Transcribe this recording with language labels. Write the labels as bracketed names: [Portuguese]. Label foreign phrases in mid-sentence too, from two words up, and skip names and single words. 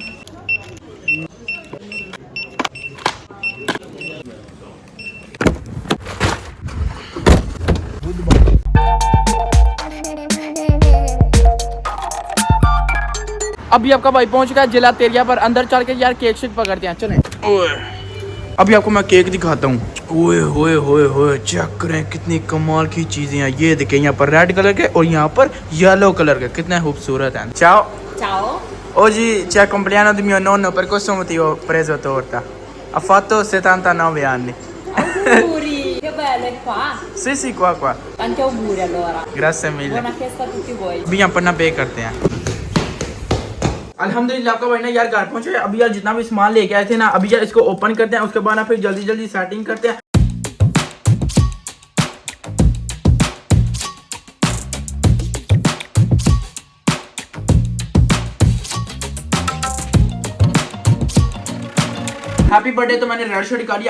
[Hindi] अभी आपका भाई पहुंच गया जिला तेरिया पर। अंदर चल के यार केक शेक पकड़ते हैं, चलें। अभी आपको मैं केक दिखाता हूँ। ओए होए होए होए, चेक करें कितनी कमाल की चीजें हैं। ये देखें यहाँ पर [English] red colour [Hindi] के और यहाँ पर [English] yellow colour [Hindi] के, कितने खूबसूरत हैं। [Italian] चाओ Ciao. oggi c'è il compleanno di mio nonno, per questo motivo ho preso torta. Ha fatto 79 anni. Auguri, che bello, è qua. sì sì, qua Tanti auguri allora. grazie mille। Buona festa a tutti voi. [Hindi] अभी यहाँ पर ना पे करते हैं। अल्हम्दुलिल्लाह आपका भाई ना यार घर पहुंचे। अभी यार जितना भी सामान लेके आए थे ना, अभी यार इसको ओपन करते हैं, उसके बाद ना फिर जल्दी जल्दी सेटिंग करते हैं। [English] happy birthday [Hindi] तो मैंने [English] red shirt [Hindi] कर लिया।